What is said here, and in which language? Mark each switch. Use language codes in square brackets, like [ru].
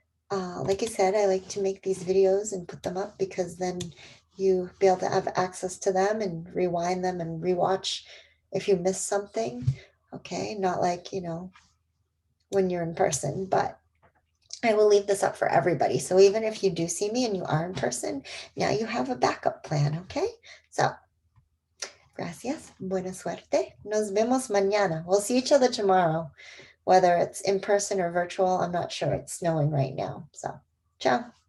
[en] Like I said, I like to make these videos and put them up because then you be able to have access to them and rewind them and rewatch if you miss something. Okay, not like, when you're in person, but I will leave this up for everybody. So even if you do see me and you are in person, now you have a backup plan, okay? [es] So, gracias, buena suerte. Nos vemos mañana. [en] We'll see each other tomorrow, whether it's in person or virtual. I'm not sure. It's snowing right now. So, ciao.